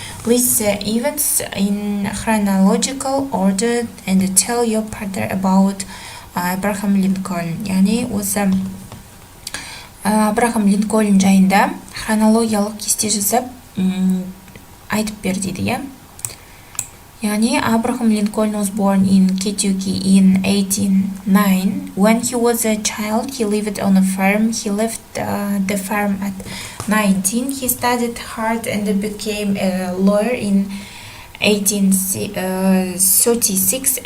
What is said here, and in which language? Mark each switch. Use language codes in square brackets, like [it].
[en] List the events in chronological order and tell your partner about Abraham Lincoln. [kk] Yani осы Abraham Lincoln жайында хронологиялық кесте жасап айтып бер дейді, иә? [en] Yani Abraham Lincoln was born in Kentucky in 1809. When he was a child, he lived on a farm. He left the farm at 19. He studied hard and became a lawyer in 1836.